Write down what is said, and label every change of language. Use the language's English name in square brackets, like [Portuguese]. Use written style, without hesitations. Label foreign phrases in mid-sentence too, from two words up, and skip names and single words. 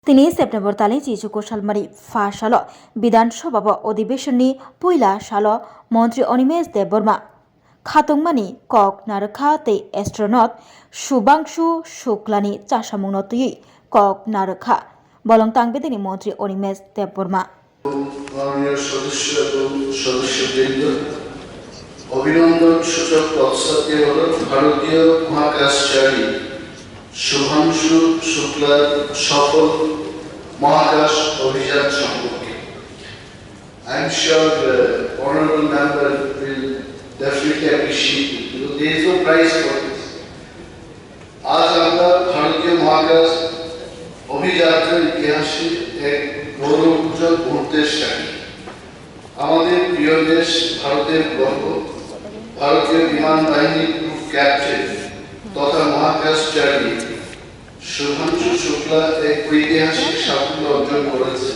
[Kok Borok] तिनी सेप्टेम्बर तालि चिजुको सालमारी फासाल विधानसभा अधिवेशननि पहिला साल मन्त्री अनिमेष देबबर्मा खातंमानि कक नारखा तै एस्ट्रोनट शुभांशु शुक्लानि चासामुंनो तुयै कक नारखा बलं तांगबेदिनि मन्त्री अनिमेष देबबर्मा [Bangla] অভিনন্দন সূচক পদসাতে হল ভারতীয় মহাকাশচারী শুভাংশু শুক্লার সফল মহাকাশ অভিযান সম্পর্কে [English] I am sure honorable member will definitely appreciate it because there is no prize for this. [Bangla] আজ আমরা ভারতীয় মহাকাশ অভিযাত্রার ইতিহাসে এক গৌরবোজ্জ্বল মুহূর্তের সাক্ষী। আমাদের প্রিয় দেশ ভারতের গর্ব ভারতীয় বিমান বাহিনীর গ্রুপ ক্যাপ্টেন তথা মহাকাশচারী শুভাংশু শুক্লা এক ঐতিহাসিক সাফল্য অর্জন করেছেন।